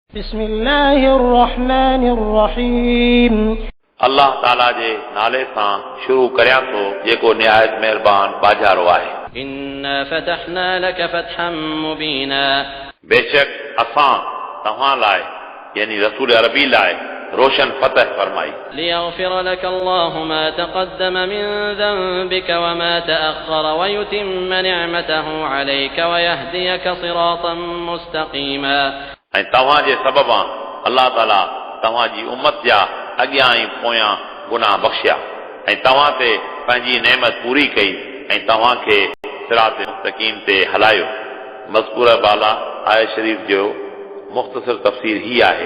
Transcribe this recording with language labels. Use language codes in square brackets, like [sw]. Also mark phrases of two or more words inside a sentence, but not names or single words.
[ar] بسم الله الرحمن الرحيم [sd] अल्लाह ताला जे नाले सां शुरू करियां थो जेको निहायत महिरबान बाजारो आहे। [ar] إنا فتحنا لك فتحا مبينا, [sd] बेशक असां तव्हां लाइ यानी रसूल अरबी लाइ रोशन फतह फरमाई। [ar] ليغفر لك الله ما تقدم من ذنبك وما تأخر ويتم نعمته عليك ويهديك صراطا مستقيما. [sd] ऐं तव्हां जे सबबां अल्लाह ताला तव्हां जी उम्मत जा अॻियां ऐं पोयां गुनाह बख़्शिया ऐं तव्हां ते पंहिंजी नेमत पूरी कई ऐं तव्हां खे सिरात मुस्तक़ीम ते हलायो। मज़कूर बाला आयत शरीफ़ जो मुख़्तसर तफ़सीर ही आहे।